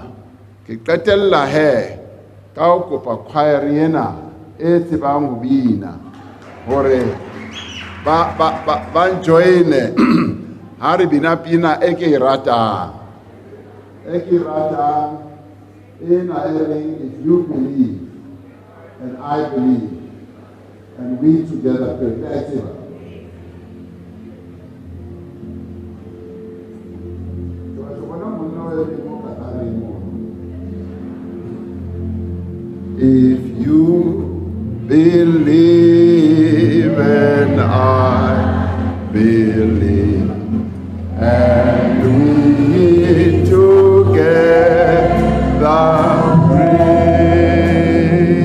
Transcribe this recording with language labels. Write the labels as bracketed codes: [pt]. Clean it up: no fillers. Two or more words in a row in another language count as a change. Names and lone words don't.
[st] Ke qetella he ka ho kopa choir ena e tsebang ho bina gore ba joine ha re bina pina e ke e ratang ena e reng [en] if you believe and I believe and we together pray. That's it. If you believe and I believe and we together pray.